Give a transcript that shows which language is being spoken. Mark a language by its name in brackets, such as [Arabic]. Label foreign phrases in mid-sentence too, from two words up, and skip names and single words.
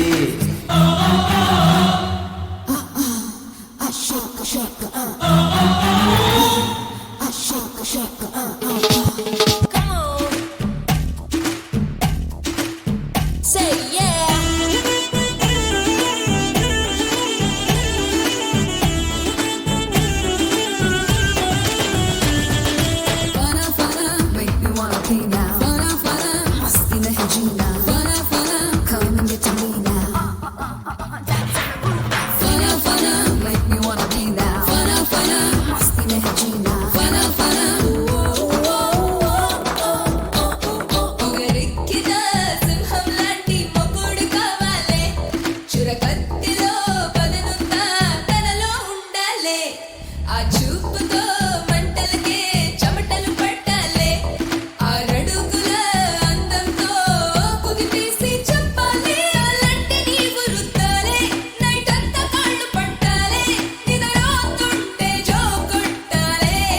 [English] Say yeah. [Hindi] फ़ना फ़ना, [English] make me wanna be now. [Hindi] फ़ना फ़ना, मस्ती नहीं जीना. फ़ना फ़ना, [English] come and get to me now. [Hindi] फ़ना फ़ना, [English] make me wanna be now. [Hindi] फ़ना फ़ना, मस्ती नहीं जीना. फ़ना फ़ना, [Telugu] పొగరెక్కిన సింహం లాంటి మొగుడు కావాలే చురకత్తిలో పదనుందా తనలో ఉండాలే ఆ చూపుతో మంటలకే చెమటలు పట్టాలే ఆరడుగుల అందంతో కుదిపేసి చెప్పాలే అలాంటి నీవు రుద్దాలే నైట్ అంతా కాళ్ళు పట్టాలే నిద్రపోతుంటే జో కొట్టాలే